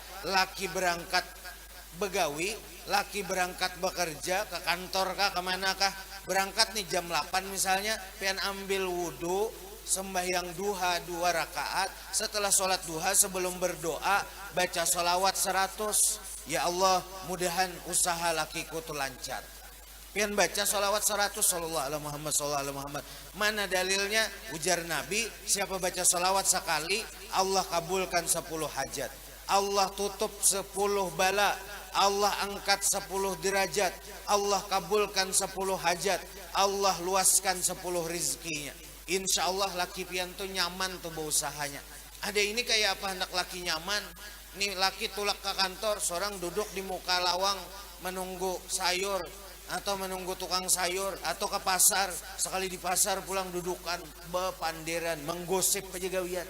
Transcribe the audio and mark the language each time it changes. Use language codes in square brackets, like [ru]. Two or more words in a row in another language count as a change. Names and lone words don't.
[bjn] Laki berangkat begawi, laki berangkat bekerja ke kantor kah kemana kah, berangkat nih jam 8 misalnya, pian ambil wudhu, sembahyang duha 2 rakaat, setelah sholat duha sebelum berdoa baca sholawat 100. [id] Ya Allah mudahan usaha lakiku tuh lancar. [bjn] Pian baca sholawat 100 [ar] sallallahu alaihi Muhammad sallallahu alaihi Muhammad. [id] Mana dalilnya? Ujar Nabi, siapa baca sholawat sekali Allah kabulkan 10 hajat, Allah tutup 10 bala, Allah angkat 10 derajat, Allah kabulkan 10 hajat, Allah luaskan 10 rizkinya. [bjn] Insya Allah laki pian tuh nyaman tuh beusahanya. Ada ini kayak apa hendak laki nyaman? Nih laki tulak ke kantor, seorang duduk di muka lawang menunggu sayur atau menunggu tukang sayur, atau ke pasar, sekali di pasar pulang dudukan bepanderan menggosip pejegawian.